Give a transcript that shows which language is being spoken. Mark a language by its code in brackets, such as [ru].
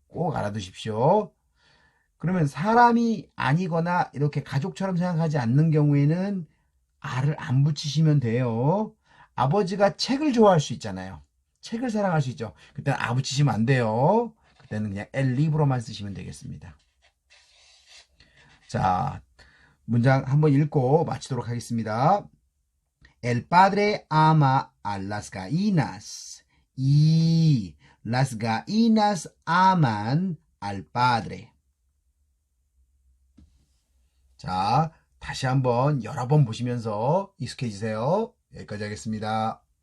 [ko] 꼭 알아두십시오. 그러면 사람이 아니거나 이렇게 가족처럼 생각하지 않는 경우에는 아를 안 붙이시면 돼요. 아버지가 책을 좋아할 수 있잖아요. 책을 사랑할 수 있죠. 그때는 아 붙이시면 안 돼요. 그때는 그냥 엘 리브로만 쓰시면 되겠습니다. 자, 문장 한번 읽고 마치도록 하겠습니다. [es] El padre ama a las gallinas y las gallinas aman al padre. [ko] 자, 다시 한번 여러 번 보시면서 익숙해지세요. 여기까지 하겠습니다.